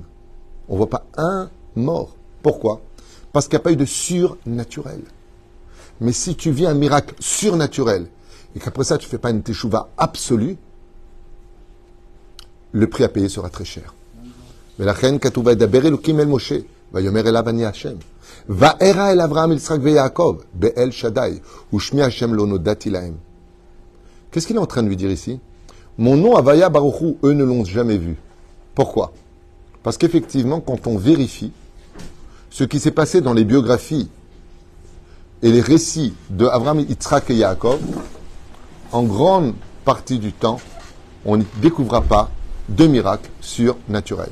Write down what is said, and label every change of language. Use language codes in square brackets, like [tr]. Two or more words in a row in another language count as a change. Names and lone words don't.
[fr] On ne voit pas un mort. Pourquoi? Parce qu'il n'y a pas eu de surnaturel. Mais si tu vis un miracle surnaturel, et qu'après ça, tu ne fais pas une teshuva absolue, le prix à payer sera très cher. Mais la reine [he] כתובה וידבר אלהים אל משה ויאמר אליו אני השם וארא אל אברהם אל יצחק ויעקב באל שדי ושמי השם לא נודעתי להם. [fr] Qu'est-ce qu'il est en train de lui dire ici? Mon nom [he] הויה ברוך הוא, [fr] eux ne l'ont jamais vu. Pourquoi? Parce qu'effectivement, quand on vérifie ce qui s'est passé dans les biographies et les récits de Avraham, Yitzhak et Yaakov, en grande partie du temps, on ne découvrira pas de miracles surnaturels.